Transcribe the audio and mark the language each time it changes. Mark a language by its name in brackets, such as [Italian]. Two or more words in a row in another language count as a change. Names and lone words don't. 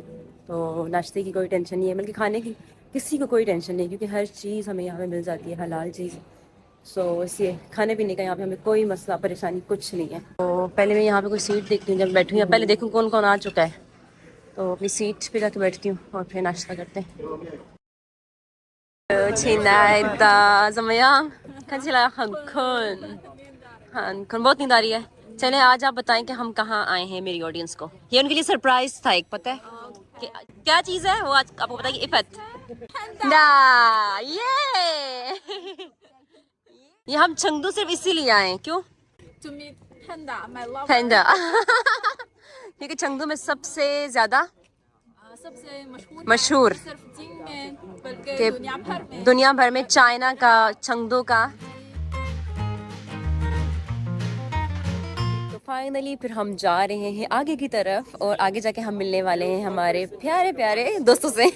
[Urdu] تو ناشتے کی کوئی ٹینشن نہیں ہے، بلکہ کھانے کی کسی کو کوئی ٹینشن نہیں، کیونکہ ہر چیز ہمیں یہاں پے مل جاتی ہے، حلال چیز. سو اس لیے کھانے پینے کا یہاں پے ہمیں کوئی مسئلہ پریشانی کچھ نہیں ہے. تو پہلے میں یہاں پے کوئی سیٹ دیکھتی ہوں، جب بیٹھوں یا پہلے دیکھوں کون کون آ چکا ہے، تو اپنی سیٹ پے جا کے بیٹھتی ہوں اور پھر ناشتہ کرتے ہیں. [Chinese] 亲爱的，怎么样？看起来很困，很困， [Urdu] بہت نیند آ رہی ہے. چلے آج آپ بتائیں کہ ہم کہاں آئے ہیں میری آڈینس کو۔ یہ ان کے لیے سرپرائز تھا ایک، پتا ہے کیا چیز ہے وہ، آج آپ کو بتائیے. عفت نا یہ ہم چنگدو صرف اسی لیے آئے ہیں. کیوں? [English] To meet Panda, my lover. [Urdu] پانڈا کیونکہ چنگدو میں سب سے زیادہ سب سے مشہور مشہور صرف چین میں بلکہ کے دنیا بھر میں چائنا کا، چنگدو کا. تو فائنلی پھر ہم جا رہے ہیں آگے کی طرف، اور آگے جا کے ہم ملنے والے ہیں ہمارے پیارے پیارے دوستوں سے.